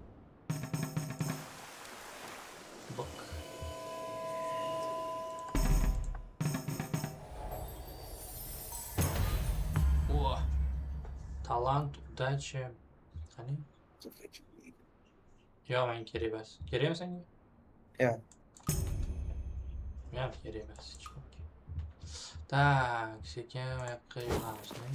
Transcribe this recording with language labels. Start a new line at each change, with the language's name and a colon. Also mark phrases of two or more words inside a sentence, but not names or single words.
Russian: Bak. О! Талант, удача.
Uzbek: Hani? Yo, men kerak emas. Kerakmi senga? Yo'q. Men kerak emas. Так, sekin oyoqqa yuramiz.